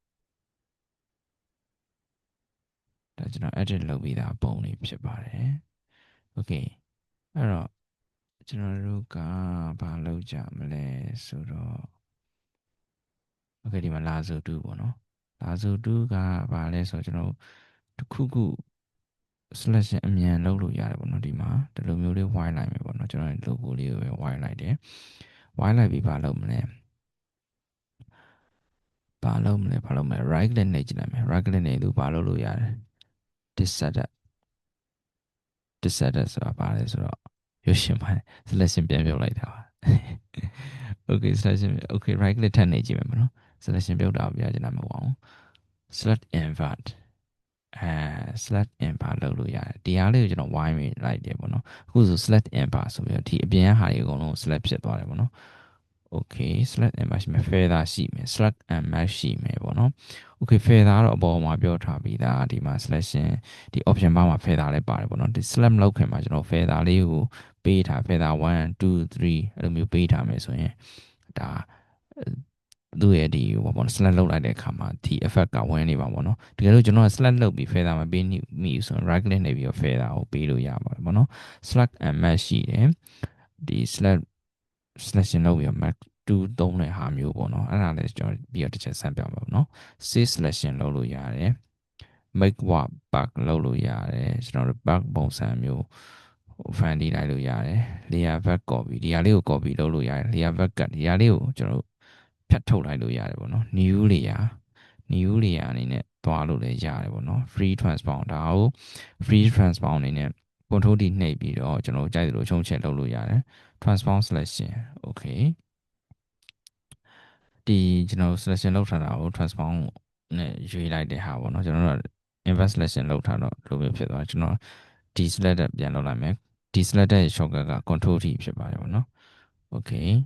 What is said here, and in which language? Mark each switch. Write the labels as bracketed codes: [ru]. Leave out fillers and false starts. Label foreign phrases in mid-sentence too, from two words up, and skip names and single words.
[my] ဒါကျွန်တော် edit လုပ်ပြီးသားပုံလေးဖြစ်ပါတယ် okay အဲ့တော့ကျွန်တော်တို့ကဘာလုပ်ကြမလဲဆိုတော့ okay ဒီမှာလာဆို2ပေါ့နော်လာဆို2ကဘာလဲဆိုတော့ကျွန်တော်တစ်ခုခု selection အမြန်လုပ်လို့ရတယ်ပေါ့နော်ဒီမှာဒီလိုမျိုးလေး white လိုက်မယ်ပေါ့နော်ကျွန်တော် logo လေးကိုပဲ white လိုက်တယ် white လိုက်ပြီးဘာလုပ်မလဲ ဘာလုပ်မလဲ [en] right click [my] နှိပ်ကြည့်လိုက်မယ် [en] right click [my] နှိပ်လို့ဘာလုပ်လို့ရတယ် disset ဆိုတာဘာလဲဆိုတော့ရုပ်ရှင်ပိုင်း selection ပြန်ပြုတ်လိုက်တာပါ [en] okay selection okay right click [my] ထပ်နှိပ်ကြည့်မယ်ပေါ့နော် selection ပြုတ်တာကိုပြချင်တာမဟုတ်အောင် [en] select invert select invert [my] လုပ်လို့ရတယ်ဒီဟာလေးကိုကျွန်တော် wide မိလိုက်တယ်ပေါ့နော်အခုဆို [en] select invert [my] ဆိုပြီးတော့ ဒီအပြင်ဟာတွေအကုန်လုံး select ဖြစ်သွားတယ်ပေါ့နော် [en] okay select and match [my] ရှိမယ် feather ရှိမယ် [en] select and match [my] ရှိမယ်ပေါ့နော် [en] okay feather [my] တော့အပေါ်မှာပြောထားပြီးသားဒီမှာ selection ဒီ [en] option bar [my] မှာ feather လည်းပါတယ်ပေါ့နော်ဒီ select လောက်ခင်မှာကျွန်တော် feather လေး ကိုပေးထား feather 1 2 3အဲ့လိုမျိုးပေးထားမယ်ဆိုရင်ဒါသူ့ရဲ့ဒီဟိုပေါ့နော် select လုပ်လိုက်တဲ့အခါမှာဒီ effect ကဝင်နေပါပေါ့နော်တကယ်လို့ကျွန်တော်က select လုပ်ပြီး feather မပေးမိဘူးဆိုရင် right click နှိပ်ပြီးတော့ feather ကိုပေးလို့ရပါတယ်ပေါ့နော် [en] select and match [my] ရှိတယ်ဒီ [en] select selection [my] လုပ်ပြီးတော့ match 2 သုံးတဲ့ဟာမျိုး ပေါ့နော်အဲ့ဒါလည်းကျွန်တော်ပြီးတော့တစ်ချက်ဆန်းပြပါမယ်နော် [en] save selection [my] လုပ်လို့ရတယ် [en] make work back [my] လုပ်လို့ရတယ်ကျွန်တော်တို့ back ပုံစံမျိုး fandy လိုက်လို့ရတယ် [en] layer back copy [my] ဒီဟာလေးကို copy လုပ်လို့ရတယ် [en] layer back cut [my] ဒီဟာလေးကိုကျွန်တော်တို့ဖြတ်ထုတ်လိုက်လို့ရတယ်ပေါ့နော် [en] new layer [my] အနေနဲ့တွားလို့လည်းရတယ်ပေါ့နော် [en] free transform [my] ဒါကို [en] free transform [my] အနေနဲ့ [en] control D [my] နှိပ်ပြီးတော့ကျွန်တော်တို့ကြိုက်သလိုချုံးချက်လုပ်လို့ရတယ် [en] transform selection okay [my] ဒီကျွန်တော် selection လုပ်ထားတာကို transform နဲ့ရွေးလိုက်တဲ့ဟာပေါ့နော်ကျွန်တော်တို့ [en] invert selection [my] လုပ်ထားတော့လိုမျိုးဖြစ်သွားကျွန်တော် deselect ပြန်လုပ်လိုက်မယ် deselect ရဲ့ shortcut က [en] control T [my] ဖြစ်ပါတယ်ပေါ့နော် okay